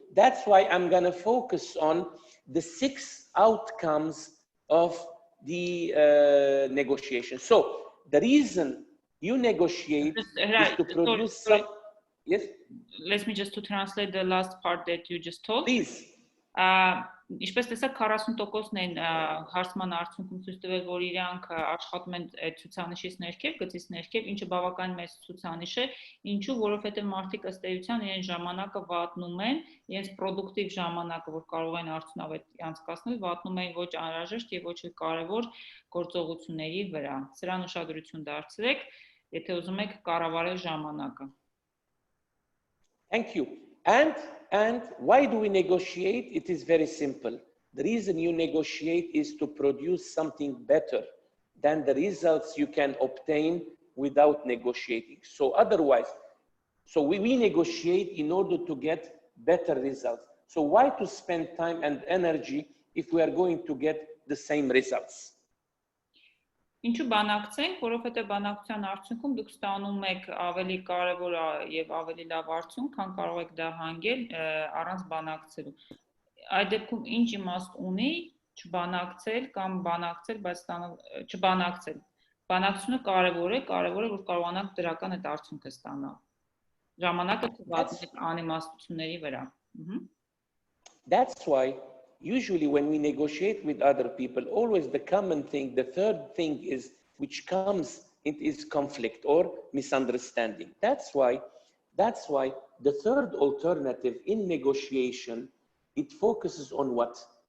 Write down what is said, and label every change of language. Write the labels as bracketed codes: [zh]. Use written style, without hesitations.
[en] That's why I'm gonna focus on the 6 outcomes of the negotiation. So the reason you negotiate is to produce some... Yes? Let me just to translate the last part that you just told. Please. [hy] Ինչպես տեսակ 40%-ն են հարցման արդյունքում ցույց տվել, որ իրանք աշխատում են ցուցանիշից ներքև, գծից ներքև, ինչը բավական մեծ ցուցանիշ է, ինչու, որովհետև մարդիկ ըստ էության իրենց ժամանակը վատնում են, իրենց պրոդուկտիվ ժամանակը, որ կարող են արդյունավետ անցկացնել, վատնում են ոչ անհրաժեշտ եւ ոչ կարեւոր գործողությունների վրա։ Սրան ուշադրություն դարձրեք, եթե ուզում եք կառավարել ժամանակը։ [en] Thank you. And why do we negotiate? It is very simple. The reason you negotiate is to produce something better than the results you can obtain without negotiating. So otherwise, we negotiate in order to get better results. So why to spend time and energy if we are going to get the same results? [hy] Ինչու բանակցենք, որովհետև բանակցության արդյունքում դուք ստանում եք ավելի կարևոր եւ ավելի լավ արդյունք, քան կարող եք դա հանգել առանց բանակցելու։ Այդ դեպքում ինչ իմաստ ունի չբանակցել կամ բանակցել, բայց չբանակցել։ Բանակցությունը կարևոր է, որ կարողանաք դրական այդ արդյունքը ստանալ։ Ժամանակը թվացնեք անիմաստությունների վրա։ [en] That's why usually when we negotiate with other people, always the common thing, the third thing is, which comes, it is conflict or misunderstanding. That's why the third alternative in negotiation, it focuses on what?